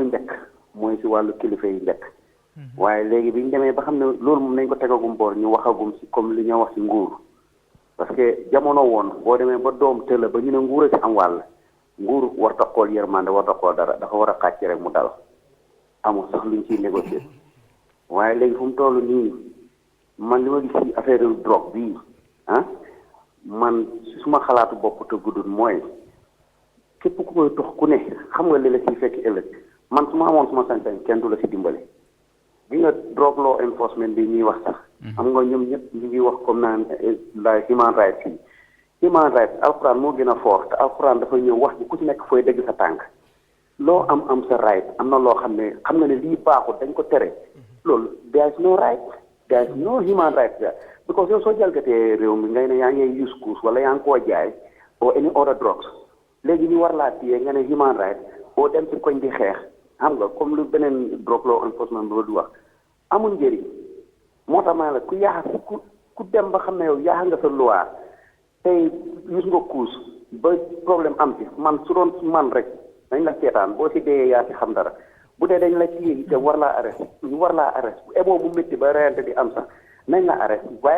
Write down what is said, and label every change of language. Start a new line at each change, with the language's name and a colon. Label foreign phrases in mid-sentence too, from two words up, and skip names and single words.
Wolof: njëkk mooy si wàllu kilifa yi njëkk waaye léegi bi ñu demee ba xam ne loolu moom nañ ko tegagum boor ñu waxagum si comme li ñoo wax si nguur
French: parce que
Wolof: jamono woon boo demee ba doom tëla ba ñu ne nguur a si am wàll nguur war ta xool yërmande war ta xool dara dafa war a xàcc rek mu dal amul sax luñ ciy négocier waaye léegi fu mu toll nii man li ma gis si
French: affaire drogue
Wolof: bii man si suma xalaatu bopp te guddul mooy képp ku koy tox ku ne xam nga li la siy fekk ëllëg man su ma amoon suma sañ-sañ kenn du la si dimbale bi nga
English: drug law enforcement
Wolof: bi ñuy wax sax xam nga ñoom ñëpp ñu ngi wax comme naan la
English: human rights
Wolof: yi
English: human rights
Wolof: alquran moo gën a fort te alquran dafa ñëw wax ni ku ci nekk fooy dëgg sa tànk loo am sa right am na loo xam ne xam nga ne lii baaxul dañ ko tere loolu
English: there is no right there is no human rights there because
Wolof: yow soo jalgatee réew mi ngay ne yaa ngi use couche wala yaa ngi koo jaay
English: or any other drugs
Wolof: léegi ñu war laa téye nga ne human rights boo dem ci koñ di xeex xam nga comme lu beneen
English: drug law enforcement
Wolof: bi du wax amul njëriñ moo tax ma la ku yaax ku dem ba xam ne yow yaax nga sa loi tey use nga couche ba problème am ci man su doon man rek dañ la seetaan boo si dee yaa si xam dara bu dee dañ la téye te war laa arrêté ñu war laa arrêté bu eboo bu métti ba reyante di am sax nañ la arrêté waaye